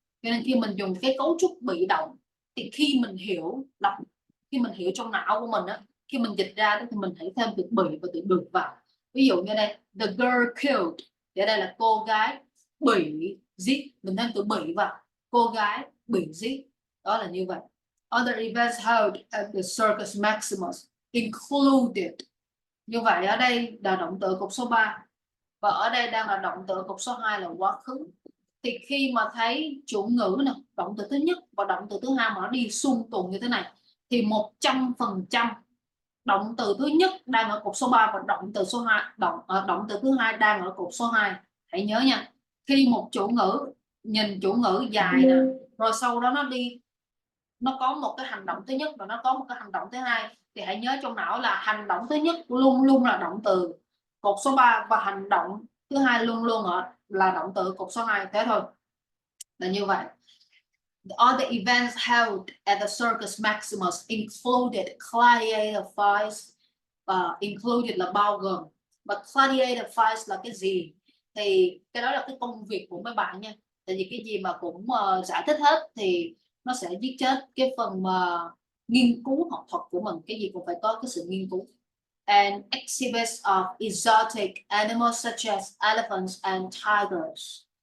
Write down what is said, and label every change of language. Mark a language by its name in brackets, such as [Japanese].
[Vietnamese] Cho nên khi mình dùng cái cấu trúc bị động thì khi mình hiểu trong não của mình khi mình dịch ra thì mình hãy thêm từ bị và từ được vào. Ví dụ như đây [English] the girl killed, [Vietnamese] thì ở đây là cô gái bị giết, mình thêm từ bị vào, cô gái bị giết. Đó là như vậy. [English] Other events held at the circus Maximus included. [Vietnamese] Như vậy ở đây là động từ cột số 3, và ở đây đang là động từ cột số 2 là quá khứ. thì khi mà thấy chủ ngữ nè, động từ thứ nhất và động từ thứ hai mà nó đi xung tuần như thế này thì 100% động từ thứ nhất đang ở cột số 3 và động từ số 2 động từ thứ hai đang ở cột số 2. Hãy nhớ nha, khi một chủ ngữ nhìn chủ ngữ dài nè, rồi sau đó nó có một cái hành động thứ nhất và nó có một cái hành động thứ hai, thì hãy nhớ trong não là hành động thứ nhất luôn luôn là động từ cột số 3 và hành động thứ hai luôn luôn là động từ cột số 2. Thế thôi, là như vậy. [English] All the events held at the Circus Maximus included gladiator fights, [Vietnamese] included là bao gồm, và gladiator fights là cái gì thì cái đó là cái công việc của mấy bạn nha, tại vì cái gì mà cũng giải thích hết thì nó sẽ giết chết cái phần mà nghiên cứu học thuật của mình, cái gì cũng phải có cái sự nghiên cứu. [English] And exhibits of exotic animals such as elephants and tigers.